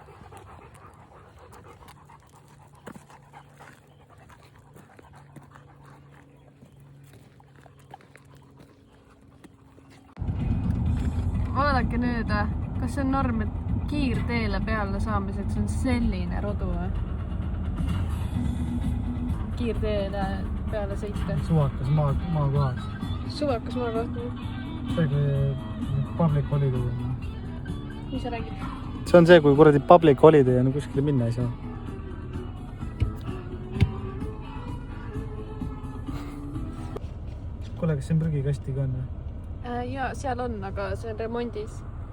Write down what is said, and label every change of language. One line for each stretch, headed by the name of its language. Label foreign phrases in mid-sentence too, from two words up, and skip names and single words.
Estonian: Vaadake nüüd, kas see on norm, et kiirteele peale saamiseks on selline rodu või? Kiirteele peale sõita. Suvakas maakohas. Suvakas maakohas? See kui
English: public holiday.
Estonian: Mis sa räägid? See on see, kui kuradi
English: public holiday
Estonian: ja kuskile minna ei saa. Kuule, kas see on prügikastiga on? Jaa, seal on, aga see on remondis.